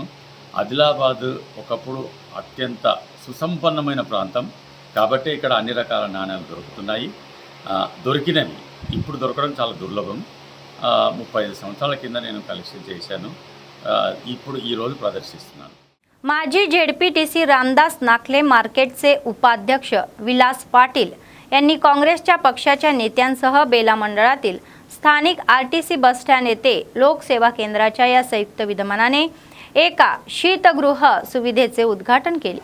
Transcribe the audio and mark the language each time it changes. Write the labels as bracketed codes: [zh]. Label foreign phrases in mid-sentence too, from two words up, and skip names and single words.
[te] ఆదిలాబాద్ ఒకప్పుడు అత్యంత సుసంపన్నమైన ప్రాంతం కాబట్టి ఇక్కడ అన్ని రకాల నాణ్యాలు దొరుకుతున్నాయి. దొరికినవి ఇప్పుడు దొరకడం చాలా దుర్లభం. 35 సంవత్సరాల కింద నేను కలెక్షన్ చేశాను. ఇప్పుడు ఈరోజు ప్రదర్శిస్తున్నాను. [mr] माजी झेडपीटीसी रामदास नाखले मार्केटचे उपाध्यक्ष विलास पाटील यांनी काँग्रेसच्या पक्षाच्या नेत्यांसह बेला मंडळातील स्थानिक आरटीसी बसस्टँड येथे लोकसेवा केंद्राच्या या संयुक्त विद्यमानाने एका शीतगृह सुविधेचे उद्घाटन केले.